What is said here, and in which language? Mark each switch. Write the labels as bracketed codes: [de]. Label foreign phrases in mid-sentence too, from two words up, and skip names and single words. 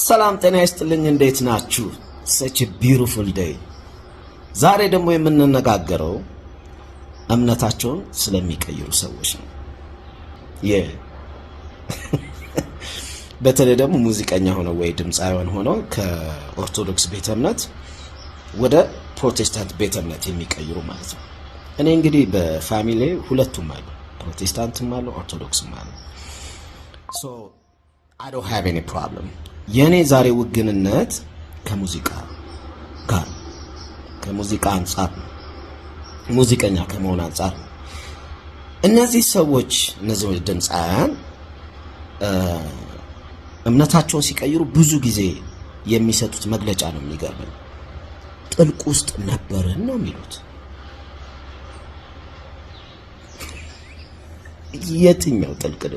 [am] ሰላም ጤና ይስጥልኝ። እንዴት ናችሁ? [en] such a beautiful day። [am] ዛሬ ደግሞ የምንነጋገረው እምነታቸውን ስለሚቀይሩ ሰዎች ነው። በተለይ ደግሞ ሙዚቀኛ ሆነው ወይ ድምጻውያን ሆነው ከኦርቶዶክስ ቤተ እምነት ወደ ፕሮቴስታንት ቤተ እምነት የሚቀይሩ ማለት ነው። እኔ እንግዲህ በፋሚሊ ሁለቱም አሉ፣ ፕሮቴስታንትም አሉ፣ ኦርቶዶክስም አሉ። [en] so I don't have any problem። [am] የኔ ዛሬ ውግንነት ከሙዚቃ ጋር ከሙዚቃ አንፃር ሙዚቀኛ ከመሆን አንፃር እነዚህ ሰዎች እነዚህ ድምጻውያን እምነታቸውን ሲቀይሩ ብዙ ጊዜ የሚሰጡት መግለጫ ነው የሚገርመኝ። ጥልቅ ውስጥ ነበርን ነው የሚሉት። የትኛው ጥልቅ ነው?